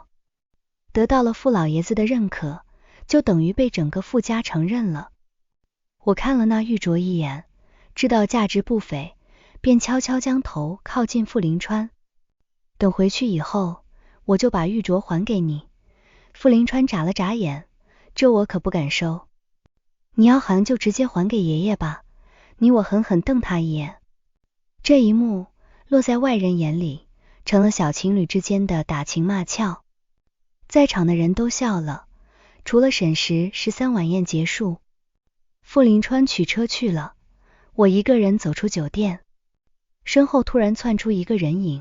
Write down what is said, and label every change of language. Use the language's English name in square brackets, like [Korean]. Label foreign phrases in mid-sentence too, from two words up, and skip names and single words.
[Chinese] 得到了傅老爺子的認可，就等於被整個傅家承認了。我看了那玉鐲一眼，知道價值不菲，便悄悄將頭靠近傅臨川。等回去以後，我就把玉鐲還給你。傅臨川眨了眨眼，這我可不敢收。你要還就直接還給爺爺吧。我狠狠瞪他一眼。這一幕落在外人眼裡，成了小情侶之間的打情罵俏。在場的人都笑了，除了沈石。13晚宴結束，傅臨川取車去了，我一個人走出酒店，身後突然竄出一個人影。